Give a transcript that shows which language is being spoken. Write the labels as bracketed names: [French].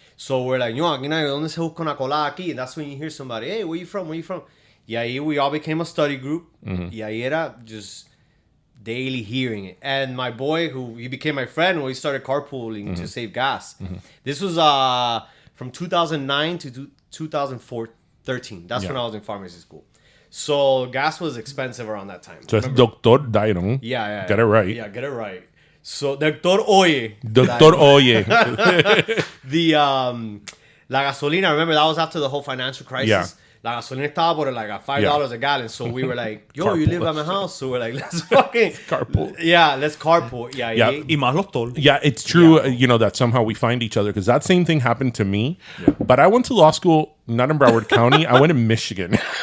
[English] So we're like, [Spanish] no, aquí no hay, ¿dónde se busca una colada aquí? [English] And that's when you hear somebody, hey, where you from? Where you from? [Spanish] Y ahí [English] we all became a study group. [Spanish] Y ahí era [English] just daily hearing it. And my boy, he became my friend, we started carpooling to save gas. This was from 2009 to 2013. That's when I was in pharmacy school. So gas was expensive around that time. So it's Dr. Dairon. Yeah. Get it right. Yeah, get it right. So, Dr. Oye. Dr. Oye. [Spanish] La gasolina, [English] remember, that was after the whole financial crisis. Yeah. [Spanish] La gasolina estaba por [English] like $5 a gallon. So we were like, yo, you live at my house. So we're like, let's fucking... Carpool. Yeah, let's carpool. Yeah. [Spanish] Y más doctor. [English] Yeah, it's true, you know, that somehow we find each other because that same thing happened to me. Yeah. But I went to law school, not in Broward County. I went in Michigan.